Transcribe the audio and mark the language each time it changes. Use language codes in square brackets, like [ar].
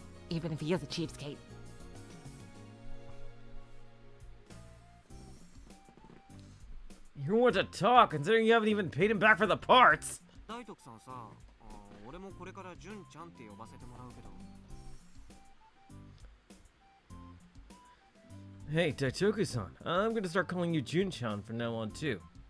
[en] Even if he is a cheapskate. You want to talk, considering you haven't even paid him back for the parts. [ja] 大徳さんさ、俺もこれから純ちゃんって呼ばせてもらうけど。 [en] Hey, Daitoku-san, I'm gonna start calling you Jun-chan from now on, too.